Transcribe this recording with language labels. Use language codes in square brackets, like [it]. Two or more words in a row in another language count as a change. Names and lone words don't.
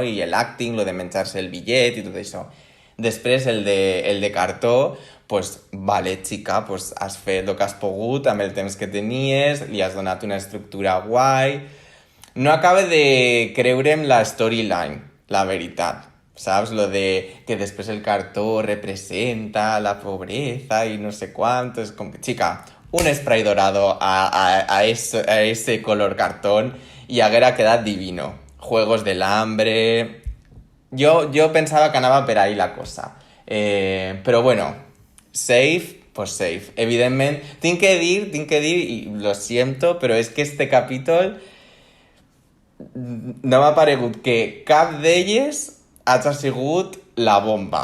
[ca] I l'acting, lo de menjar-se el bitllet i tot això. Després, el de cartó, pues, vale, xica, pues, has fet el que has pogut amb el temps que tenies, li has donat una estructura guai. No acaba de creure'm la storyline, la veritat. [es] ¿Sabes? Lo de que después el cartón representa la pobreza y no sé cuánto. Es como que, chica, un spray dorado a ese color cartón y [ca] haguera quedat [es] divino. Juegos del hambre. [ca] Jo pensava que anava per ahí la cosa. Però bueno, safe, pues safe. Evidentment, tinc que dir, i [es] lo siento, [ca] però és que este capítol no m'ha paregut que cap d'elles ha sigut la bomba.